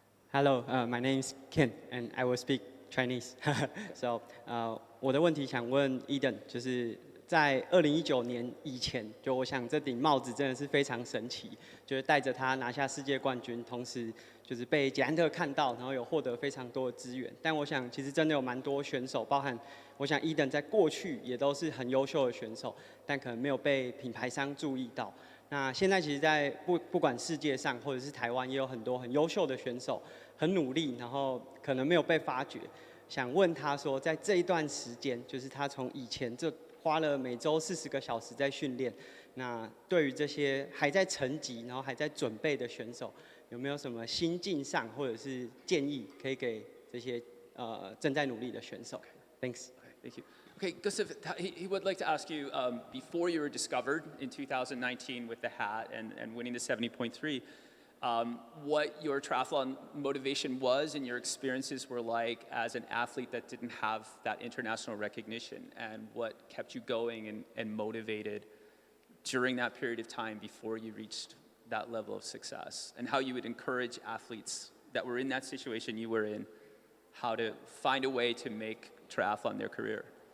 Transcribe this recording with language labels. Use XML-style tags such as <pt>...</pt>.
<en>Hello, my name is Ken, and I will speak Chinese.</en> <zh>So, 我的问题想问 Iden， 就是在2019年以前，就我想这顶帽子真的是非常神奇，就是带着他拿下世界冠军，同时就是被捷安特看到，然后有获得非常多的资源。但我想其实真的有蛮多选手，包含我想 Iden 在过去也都是很优秀的选手，但可能没有被品牌商注意到。那现在其实在不管世界上或者是台湾，也有很多很优秀的选手，很努力，然后可能没有被发掘。想问他说，在这一段时间，就是他从以前就花了每周40个小时在训练，那对于这些还在沉寂，然后还在准备的选手，有没有什么心境上或者是建议可以给这些正在努力的选手 ？Thanks.</zh> <en>Thank you. Okay, Gustav, he would like to ask you, before you were discovered in 2019 with the hat and winning the 70.3, what your triathlon motivation was and your experiences were like as an athlete that didn't have that international recognition, and what kept you going and motivated during that period of time before you reached that level of success, and how you would encourage athletes that were in that situation you were in, how to find a way to make triathlon their career.</en>